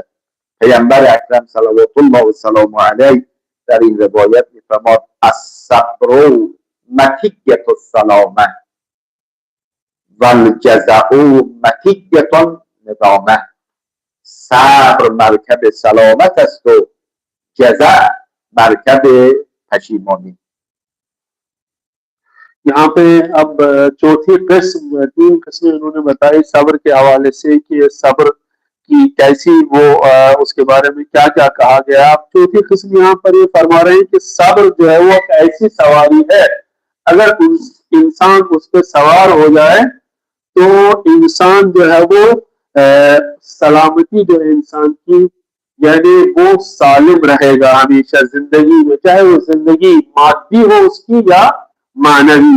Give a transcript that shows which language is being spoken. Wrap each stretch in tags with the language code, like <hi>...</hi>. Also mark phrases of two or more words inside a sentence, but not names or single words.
<fa>پیامبر اکرم</fa> <ar>صلوات الله و سلام علیه</ar> <fa>در این روایت میفرماد</fa> <ar>الصبر مطیة السلامه و الجزع مطیة ندامه.</ar> <fa>صبر مرکب سلامت است و جزع مرکب پشیمانی.</fa> <ur>یہاں پہ اب چوتھی قسم، 3 قسمیں انہوں نے بتائی صبر کے حوالے سے کہ صبر کی کیسی وہ اس کے بارے میں کیا کیا کہا گیا. اب چوتھی قسم یہاں پر یہ فرما رہے ہیں کہ صبر جو ہے وہ ایک ایسی سواری ہے، اگر انسان اس پر سوار ہو جائے تو انسان جو ہے وہ سلامتی جو ہے انسان کی، یعنی وہ سالم رہے گا ہمیشہ زندگی میں، چاہے وہ زندگی مادی ہو اس کی یا معنوی.</ur>